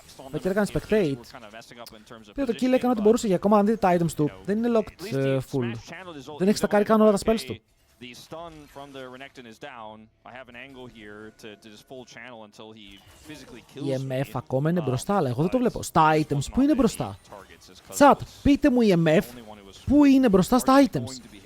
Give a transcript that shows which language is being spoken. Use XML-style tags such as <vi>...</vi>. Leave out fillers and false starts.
<el>Φέκερ έκανε spectate. Πήρε το kill, έκανε ό,τι μπορούσε για ακόμα αν δείτε τα items του. Δεν είναι locked full. Δεν έχει στακάρει καν όλα τα spells του.</el> <en>The stun from the Renekton is down. I have an angle here to just full channel until he physically kills me.</en> <el>Η MF ακόμα είναι μπροστά, αλλά εγώ δεν το βλέπω. Στα items, πού είναι μπροστά? Chat, πείτε μου η MF πού είναι μπροστά στα items.</el>